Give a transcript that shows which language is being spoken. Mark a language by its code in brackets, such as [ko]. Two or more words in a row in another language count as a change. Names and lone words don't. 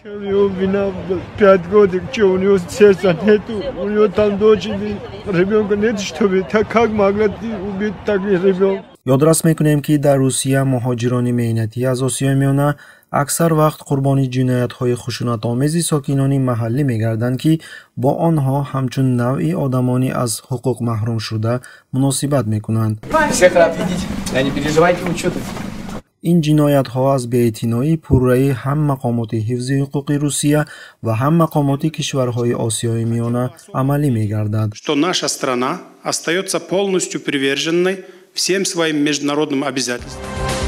[tg] ёдрас мекунем, ки дар Русия муҳоҷирони меҳнатӣ аз Осиёи Миёна аксар вақт қурбони ҷиноятҳои хушунатомези сокинони маҳаллӣ мегарданд, ки бо онҳо ҳамчун навъи одамони аз ҳуқуқ маҳрум шуда муносибат мекунанд. ин ҷиноятҳо аз беэътиноии пурраи ҳам мақомоти ҳифзи ҳуқуқи Русия ва ҳам мақомоти кишварҳои Осиёи Миёна амалӣ мегардад. [ru] Что наша страна остается полностью приверженной всем своим международным обязательствам.